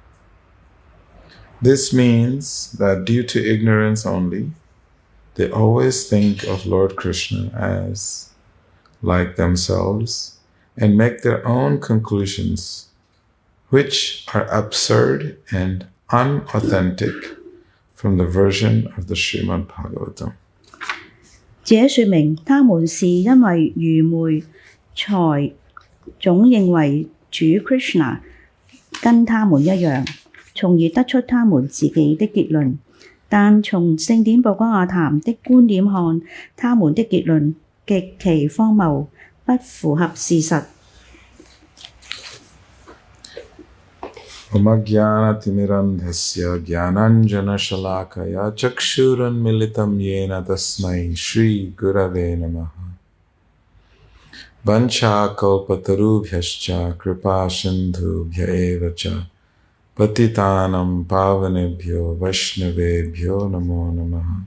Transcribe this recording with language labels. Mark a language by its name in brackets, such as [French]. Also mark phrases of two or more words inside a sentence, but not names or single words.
[English] This means that due to ignorance only, they always think of Lord Krishna as like themselves and make their own conclusions, which are absurd and unauthentic from the version of the Śrimad Bhagāvatam. [Chinese] 這說明他們是因為愚昧才總認為主 Krishna 跟他們一樣，從而得出他們自己的結論。但從聖典寶瓜亞談的觀點看，他們的結論極其荒謬，不符合事實。 [Sanskrit] ॐ अज्ञानतिमिरान्धस्य ज्ञानाञ्जनशलाकया चक्षुरुन्मीलितं येन तस्मै श्री गुरवे नमः. वाञ्छा कल्पतरुभ्यश्च कृपा सिन्धुभ्य एव च पतितानां पावनेभ्यो वैष्णवेभ्यो नमो नमः.